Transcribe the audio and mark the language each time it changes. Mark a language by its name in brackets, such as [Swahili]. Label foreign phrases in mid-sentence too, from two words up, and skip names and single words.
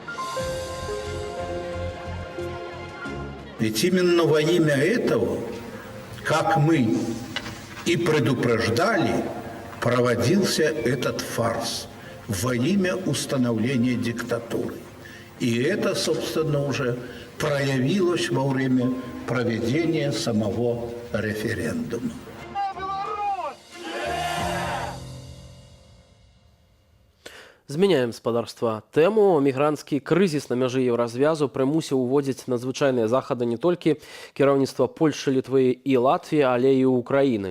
[Russian] Ведь именно во имя этого, как мы и предупреждали, проводился этот фарс во имя установления диктатуры. И это, собственно, уже проявилось во время проведения самого референдума. [Belarusian] Змяняем спадарства тэму. Мігранцкі крызіс на мяжы еўразвязу прымусіў уводзіць надзвычайныя захады не толькі кіраўніцтва Польшы, Літвы і Латвіі, але і Украіны.